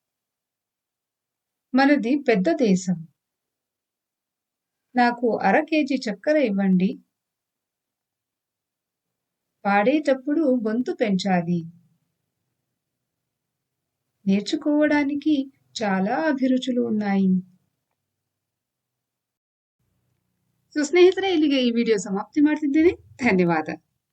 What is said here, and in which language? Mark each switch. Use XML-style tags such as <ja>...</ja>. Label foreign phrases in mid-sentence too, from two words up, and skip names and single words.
<te>మనది పెద్ద దేశం. నాకు అర కేజీ చక్కెర ఇవ్వండి. పాడేటప్పుడు గొంతు పెంచాలి. నేర్చుకోవడానికి చాలా అభిరుచులు ఉన్నాయి.</te> <kn>ಸೊ ಸ್ನೇಹಿತರೆ, ಇಲ್ಲಿಗೆ ಈ ವಿಡಿಯೋ ಸಮಾಪ್ತಿ ಮಾಡ್ತಿದ್ದೇನೆ. ಧನ್ಯವಾದ.</kn>